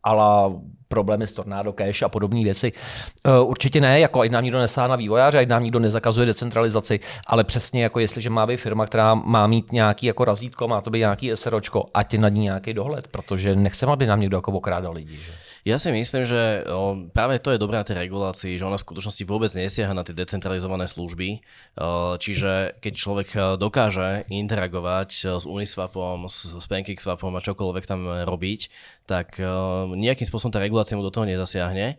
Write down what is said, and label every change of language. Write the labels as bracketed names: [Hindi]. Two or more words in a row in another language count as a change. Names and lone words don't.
[Czech] ala problémy s Tornado Cash a podobné věci. Určitě ne, jako ať nám nikdo nesáhne na vývojáře, ať nám nikdo nezakazuje decentralizaci, ale přesně jako jestliže má být firma, která má mít nějaký jako razítko, má to být nějaký SROčko, ať je nad ní nějaký dohled, protože nechceme, aby nám někdo jako okrádal lidi. Že? [Slovak] Ja si myslím, že práve to je dobré na tej regulácii, že ona v skutočnosti vôbec nesiaha na tie decentralizované služby. Čiže keď človek dokáže interagovať s Uniswapom, s PancakeSwapom a čokoľvek tam robiť, tak nejakým spôsobom tá regulácia mu do toho nezasiahne.